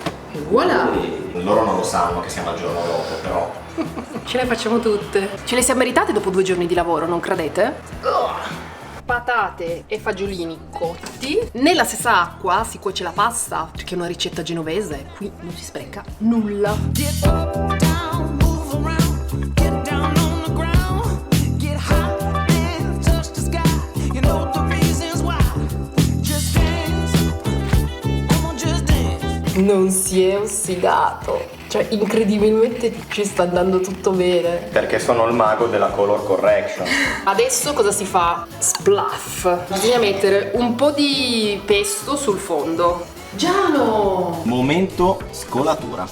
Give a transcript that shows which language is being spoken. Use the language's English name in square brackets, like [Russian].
[Italian] E voilà! Loro non lo sanno che siamo al giorno dopo, però. Ce le facciamo tutte. Ce le siamo meritate dopo 2 giorni di lavoro, non credete? Patate e fagiolini cotti. Nella stessa acqua si cuoce la pasta, perché è una ricetta genovese. Qui non si spreca nulla. [English] Get up, down, move around, get down on the ground, get hot and touch the sky. You know the reasons why. Just dance, come on, just dance. [Italian] Non si è ossidato. Cioè, incredibilmente ci sta andando tutto bene. Perché sono il mago della color correction. Adesso cosa si fa? Splaff. Bisogna mettere un po' di pesto sul fondo. Giano! Momento scolatura.